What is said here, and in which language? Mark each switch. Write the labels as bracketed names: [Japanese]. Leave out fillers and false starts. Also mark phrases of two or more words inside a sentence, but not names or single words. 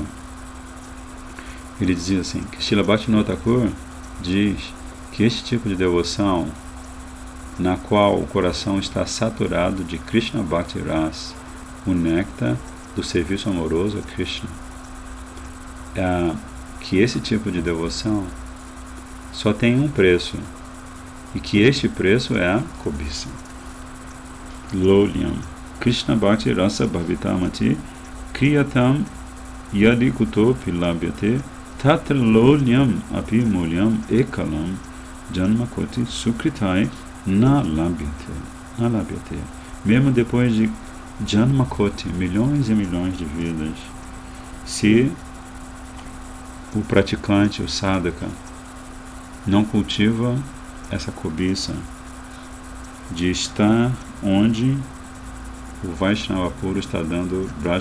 [Portuguese] Ele diz assim, que Srila Bhaktivinoda Thakur diz que este tipo de devoção, na qual o coração está saturado de [Sanskrit] कृष्ण भक्ति रस, [Portuguese] o néctar do serviço amoroso a Krishna, que esse tipo de devoção só tem um preço, e que este preço é a cobiça. [Sanskrit] लौल्यं कृष्ण भक्ति रस भाविता मतिः क्रीयतां यदि कुतोऽपि लभ्यते तत्र लौल्यम् अपि मूल्यम् एकलं जन्म कोटि सुकृतैः न लभ्यते. [Portuguese] Mesmo depois de [Sanskrit] जन्म कोटि, [Portuguese] milhões e milhões de vidas, se o praticante, o sadhaka, não cultiva essa cobiça de estar onde o Vaishnava puro está dando